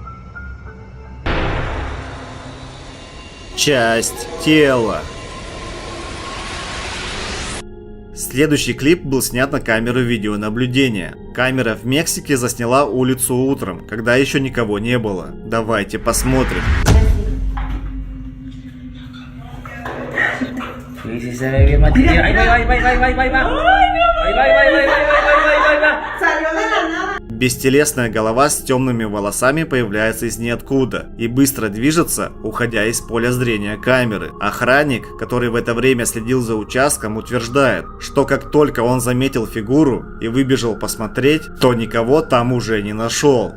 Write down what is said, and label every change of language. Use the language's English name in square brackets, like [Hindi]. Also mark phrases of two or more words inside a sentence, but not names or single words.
[Russian] Часть тела. Следующий клип был снят на камеру видеонаблюдения. Камера в Мексике засняла улицу утром, когда еще никого не было. Давайте посмотрим. [English] This is [Spanish] se ve bien machito. Ahí va, ahí va, ahí va, ahí va, ahí va. Ahí va, ahí va, ahí va, ahí va, ahí va, ahí va. [Russian] Бестелесная голова с темными волосами появляется из ниоткуда и быстро движется, уходя из поля зрения камеры. Охранник, который в это время следил за участком, утверждает, что как только он заметил фигуру и выбежал посмотреть, то никого там уже не нашел.